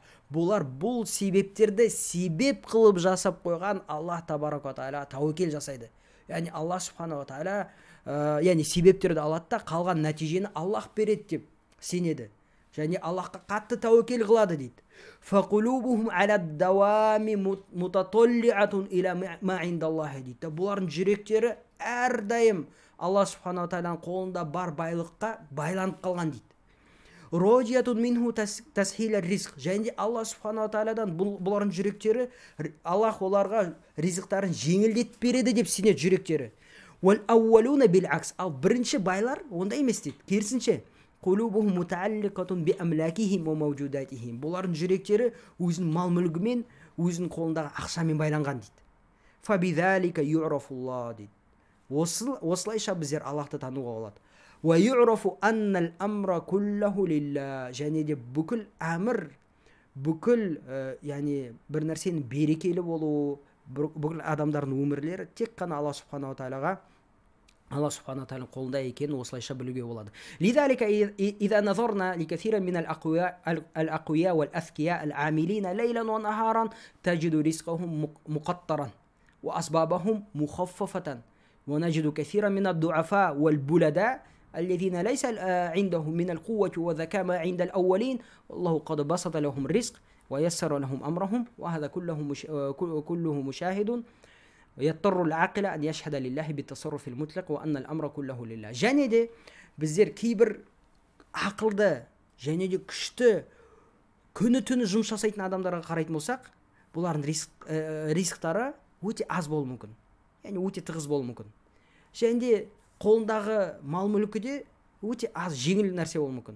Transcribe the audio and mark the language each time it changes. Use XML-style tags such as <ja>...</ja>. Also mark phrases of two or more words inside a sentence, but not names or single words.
<kk>Бұлар бұл себептерді себеп қылып жасап қойған</kk> <ar>الله تبارك وتعالى</ar> <kk>тәуекел жасайды. Яғни</kk> <ar>الله سبحانه وتعالى</ar> <kk>яғни себептерді алады да қалған нәтижені Аллах береді деп сенеді. Және Аллахқа қатты тәуекел қылады дейді.</kk> <ar>فقلوبهم على الدوام متطلعة إلى ما عند الله дейді.</ar> <kk>Бұлардың жүректері әрдайым</kk> <ar>الله سبحانه وتعالى</ar> <kk>қолында бар байлыққа байланып қалған дейді.</kk> <ar>راجية منه تسهيل الرزق.</ar> <kk>Және де</kk> <ar>الله سبحانه وتعالى</ar> <kk>бұлардың жүректері, Аллах оларға ризықтарын жеңілдетіп береді деп сенеді жүректері.</kk> <ar>والأولون بالعكس.</ar> <kk>Ал бірінші байлар ондай емес дейді. Керісінше,</kk> <ar>قلوبهم متعلقة بأملاكهم وموجوداتهم.</ar> <kk>Бұлардың жүректері өзінің мал мүлігімен, өзінің қолындағы ақшамен байланған дейді.</kk> <ar>فبذلك يعرف الله</ar> <kk>дейді. Осылайша біздер Аллахты тануға болады.</kk> <ar>ويعرف أن الأمر كله لله.</ar> <kk>Және де бүкіл әмір, бүкіл яғни бір нәрсенің берекелі болуы, бүкіл адамдардың өмірлері тек қана</kk> <ar>الله سبحانه وتعالى, الله سبحانه وتعالى</ar> <kk>қолында екенін осылайша білуге болады.</kk> <ar>لذلك إذا نظرنا لكثير من الأقوياء والأذكياء العاملين ليلا ونهارا تجد رزقهم مقترا وأسبابهم مخففة ونجد كثيرا من الضعفاء والبلداء الذين ليس عندهم من القوة والذكاء ما عند الأولين والله قد بسط لهم الرزق ويسر لهم أمرهم وهذا كله مشاهد يضطر العاقل أن يشهد لله بالتصرف المطلق وأن الأمر كله لله.</ar> <kk>және де біздер кейбір ақылды және де күшті күні-түні жұмыс жасайтын адамдарға қарайтын болсақ, бұлардың ризықтары өте аз болуы мүмкін, яғни өте тығыз болуы мүмкін. Және де қолындағы мал мүлкі де өте аз, жеңіл нәрсе болуы мүмкін.</kk>